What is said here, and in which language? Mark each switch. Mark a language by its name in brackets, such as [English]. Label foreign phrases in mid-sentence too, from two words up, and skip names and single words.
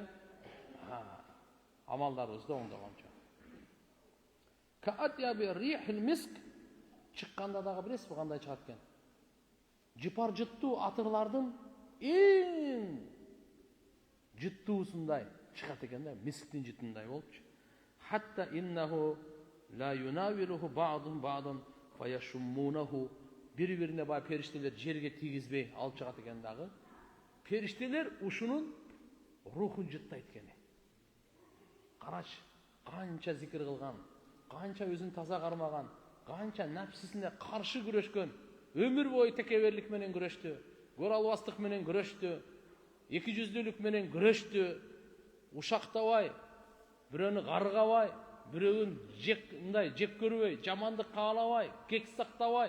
[Kyrgyz] Амалдарыбызды оңдогончо. [Arabic] كأطيب ريح المسك. [Kyrgyz] Чыкканда дагы билесизби кандай чыгат экен? Жыпар жыттуу атырлардын эң жыттуусундай чыгат экен да, мисктин жыттындай болупчу. [Arabic] حتى إنه ليناوله بعضهم بعضا فيشمونه. [Kyrgyz] Бири-бирине бай периштелер жерге тийгизбей алып чыгат экен дагы. Периштелер ушунун рухун жыттайт экен. Карач, канча зикир кылган, канча өзүн таза кармаган, канча напсисине каршы күрөшкөн, өмүр бою текеберлик менен күрөштү, көр албастык менен күрөштү, эки жүздүүлүк менен күрөштү, ушактабай, бирөөнү каргабай, бирөөгүн жек көрбөй, жамандык каалабай, кек сактабай.